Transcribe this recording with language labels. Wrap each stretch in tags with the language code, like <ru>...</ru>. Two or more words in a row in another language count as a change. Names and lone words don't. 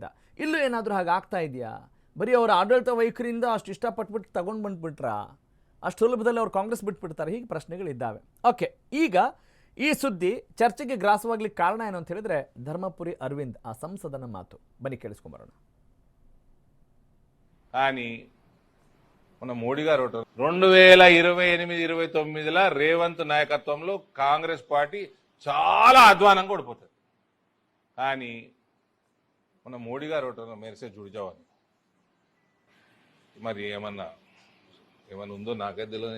<kn>ಇಲ್ಲೂ ಏನಾದರೂ ಹಾಗೆ ಆಗ್ತಾ ಇದೆಯಾ? ಬರೀ ಅವರ ಆಡಳಿತ ವೈಖರಿಯಿಂದ ಅಷ್ಟು ಇಷ್ಟಪಟ್ಬಿಟ್ಟು ತಗೊಂಡು ಬಂದುಬಿಟ್ರಾ? ಅಷ್ಟು ಸುಲಭದಲ್ಲಿ ಅವ್ರು ಕಾಂಗ್ರೆಸ್ ಬಿಟ್ಬಿಡ್ತಾರೆ? ಹೀಗೆ ಪ್ರಶ್ನೆಗಳಿದ್ದಾವೆ. ಓಕೆ, ಈಗ ಈ ಸುದ್ದಿ చర్చೆಗೆ ಗ್ರಾಸವಾಗ್ಲಿಕ್ಕೆ ಕಾರಣ ಏನು ಅಂತ ಹೇಳಿದ್ರೆ ಧರ್ಮಪುರಿ ಅರವಿಂದ್ ಆ సంసదన ಮಾತು. ಬನ್ನಿ ಕೇಳಿಸ್ಕೊಂಬರೋಣ.</kn> <te>కానీ మన మోడీ గారు 2028-29 రేవంత్ నాయకత్వంలో కాంగ్రెస్ పార్టీ చాలా అధ్వానంగా ఓడిపోతుంది. కానీ మన మోడీ గారు మెరిసే జుడిజావని మరి ఏమన్నా ఉందో నాకైతే తెలియదు.</te>